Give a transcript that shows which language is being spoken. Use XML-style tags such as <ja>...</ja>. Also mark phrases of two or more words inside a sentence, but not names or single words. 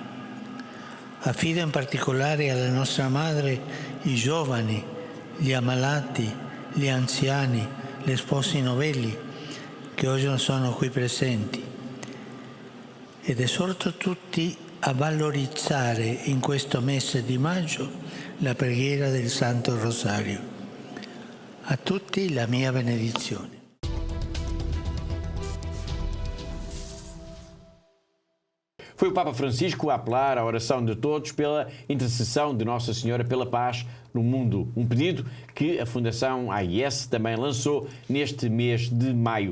<it>Affido in particolare alla nostra Madre i giovani, gli ammalati, gli anziani, gli sposi novelli che oggi non sono qui presenti ed esorto tutti a valorizzare in questo mese di maggio la preghiera del Santo Rosario. A tutti la mia benedizione.</it> <pt>Foi o Papa Francisco a apelar à oração de todos pela intercessão de Nossa Senhora pela paz no mundo. Um pedido que a Fundação AIS também lançou neste mês de maio.</pt>